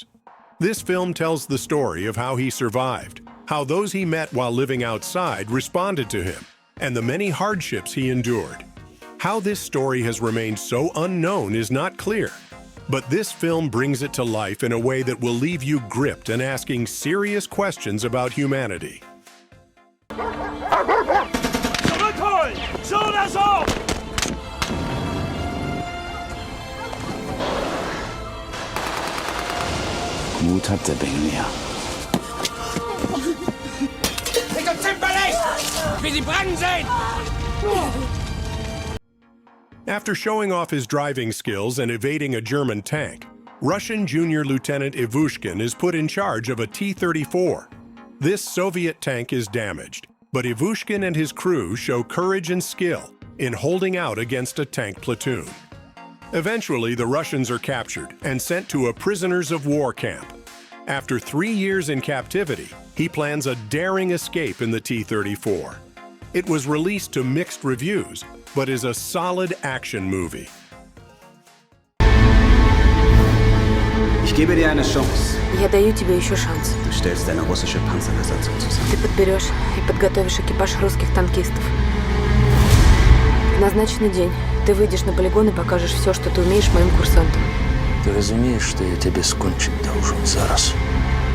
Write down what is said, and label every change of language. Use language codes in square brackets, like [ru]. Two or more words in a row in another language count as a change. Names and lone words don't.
[en] This film tells the story of how he survived, how those he met while living outside responded to him, and the many hardships he endured. How this story has remained so unknown is not clear, but this film brings it to life in a way that will leave you gripped and asking serious questions about humanity. [de] Mut hat der Bengel ja. [en] After showing off his driving skills and evading a German tank, Russian Junior Lieutenant Ivushkin is put in charge of a T-34. This Soviet tank is damaged, but Ivushkin and his crew show courage and skill in holding out against a tank platoon. Eventually, the Russians are captured and sent to a prisoners of war camp. After 3 years in captivity, he plans a daring escape in the T-34. It was released to mixed reviews, but is a solid action movie. [de] Ich gebe dir eine Chance. [ru] Я даю тебе еще шанс. [de] Du stellst eine russische Panzerbesatzung zusammen. [ru] Ты подберешь и подготовишь экипаж русских танкистов. В назначенный день ты выйдешь на полигон и покажешь все, что ты умеешь моим курсантам. Ты разумеешь, что я тебе скончить должен зараз?